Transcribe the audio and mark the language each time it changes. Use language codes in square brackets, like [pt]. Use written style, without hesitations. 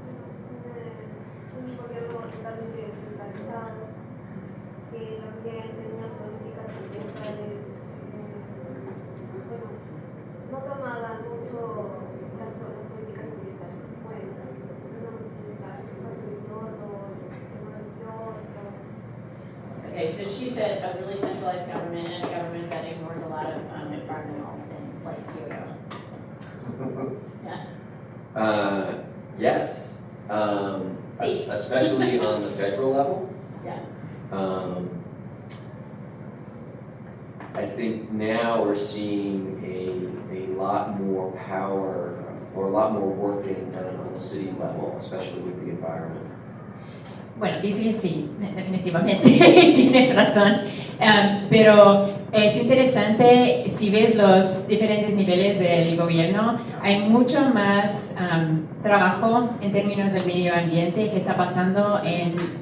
[es] Un gobierno totalmente descentralizado, que también tenía políticas ambientales, bueno, no tomaban mucho las políticas ambientales en cuenta, no facilitó todo, no [en] Okay, so she said a really centralized government and a government that ignores a lot of environmental things like Kyoto. Yeah. Yes, especially on the federal level. Yeah. I think now we're seeing a lot more power or a lot more work getting done on the city level, especially with the environment. [es] Bueno, dice que sí, definitivamente, tienes razón, pero es interesante si ves los diferentes niveles del gobierno, hay mucho más trabajo en términos del medio ambiente que está pasando en